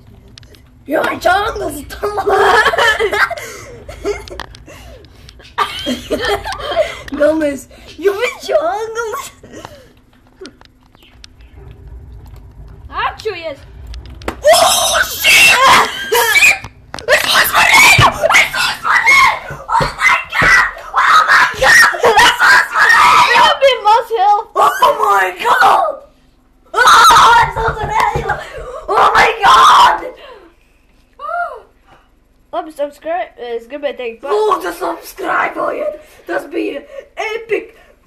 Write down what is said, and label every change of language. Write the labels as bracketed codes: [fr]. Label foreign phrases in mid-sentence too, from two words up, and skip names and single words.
[lv] Jā, viņš anglis tam. Galvenais, jo viņš jau anglis. Atšujies! [en] Oh, shit! [lv] Es uzvarēju! [en] Oh my god! [lv] Es uzvarēju! Jā, bija maz help! [en] Oh my god! [lv] Oh, es uzvarēju! [en] Oh my god! [lv] Labi, subscribe. Es gribēju teikt Lūdzu, subscribe! Tas bija epic!